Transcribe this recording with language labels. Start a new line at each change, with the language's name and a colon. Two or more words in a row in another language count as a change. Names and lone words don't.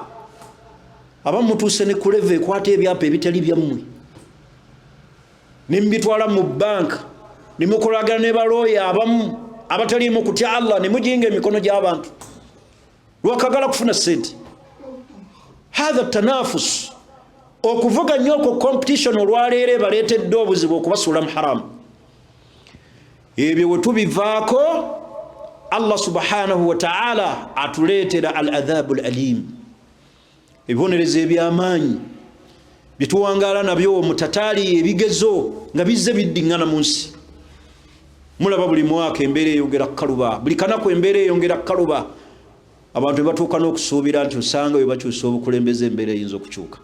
Ganda: Abamu mutuuse ne ku leve ekwata ebyapa ebitali byammwe, ne mubitwala mu banka, ne mukolagana ne balooya abamu abataliimu kutya Allah, ne mujinga emikono gy'abantu lwakagala kufuna ssente.
Arabic: هذا تنافس,
Ganda: okuvuganya okwo competition olwaleero baleetedde obuzibu okubasuula mu haramu. Ebyo we tubivaako,
Arabic: Allah سبحانه وتعالى atuleetera العذاب الأليم,
Ganda: ebibonerezo eby'amaanyi bituwangala nabyo mutatali ebigezo nga bizze biddingana mu nsi. Mulaba buli mwaka embeera eyongera kaluba, buli kanaku embeera eyongera kaluba. Abantu batuuka n'okusuubira nti osanga bwe bakyusa obukulembeze embeera eyinza okukyuka.